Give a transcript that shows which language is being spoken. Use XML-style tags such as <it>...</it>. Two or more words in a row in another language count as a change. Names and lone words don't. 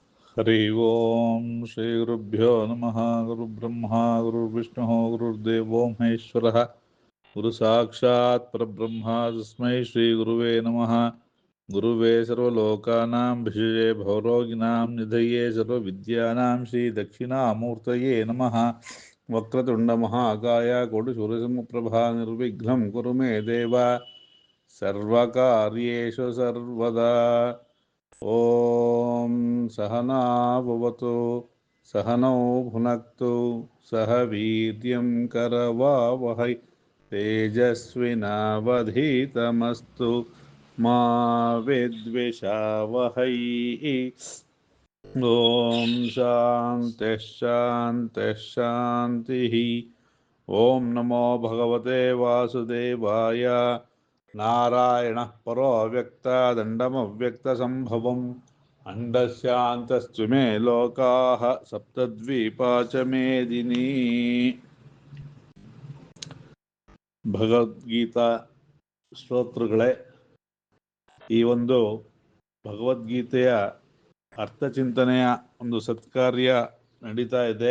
<sa>ಹರಿ ಓಂ ಶ್ರೀ ಗುರುಭ್ಯೋ ನಮಃ. ಗುರು ಬ್ರಹ್ಮ ಗುರು ವಿಷ್ಣು ಗುರುರ್ದೇವೋ ಮಹೇಶ್ವರ ಗುರು ಸಾಕ್ಷಾತ್ ಪರಬ್ರಹ್ಮ ತಸ್ಮೈ ಶ್ರೀ ಗುರುವೇ ನಮಃ. ಗುರುವೇ ಸರ್ವಲೋಕಾನಾಂ ಭಿಷಜೇ ಭವರೋಗಿಣಾಂ ನಿಧಯೇ ಸರ್ವವಿದ್ಯಾನಾಂ ಶ್ರೀ ದಕ್ಷಿಣಾಮೂರ್ತಯೇ ನಮಃ. ವಕ್ರತುಂಡ ಮಹಾಕಾಯ ಕೋಟಿ ಸೂರ್ಯಸಮಪ್ರಭಾ ನಿರ್ವಿಘ್ನಂ ಕುರು ಮೇ ದೇವ ಸರ್ವಕಾರ್ಯೇಷು ಸರ್ವದಾ. ಓಂ ಸಹನಾ ಭವತು ಸಹನೌ ಭುನಕ್ತು ಸಹ ವೀರ್ಯಂ ಕರವಾವಹೈ ತೇಜಸ್ವಿನಾವಧೀತಮಸ್ತು ಮಾ ವಿದ್ವಿಷಾವಹೈ. ಓಂ ಶಾಂತಿ ಶಾಂತಿ ಶಾಂತಿ. ಓಂ ನಮೋ ಭಗವತೆ ವಾಸುದೇವಾಯ. ನಾರಾಯಣ ಪರೋ ಅವ್ಯಕ್ತ ದಂಡಮವ್ಯಕ್ತ ಸಂಭವಂ ಅಂಡಸ್ಯಾಂತಸ್ತು ಮೇ ಲೋಕಾಃ ಸಪ್ತದ್ವೀಪಾ ಚ ಮೇದಿನಿ.</sa> <kn>ಭಗವದ್ಗೀತಾ ಸ್ತೋತ್ರಗಳೇ, ಈ ಒಂದು ಭಗವದ್ಗೀತೆಯ ಅರ್ಥಚಿಂತನೆಯ ಒಂದು ಸತ್ಕಾರ್ಯ ನಡೀತಾ ಇದೆ.</kn>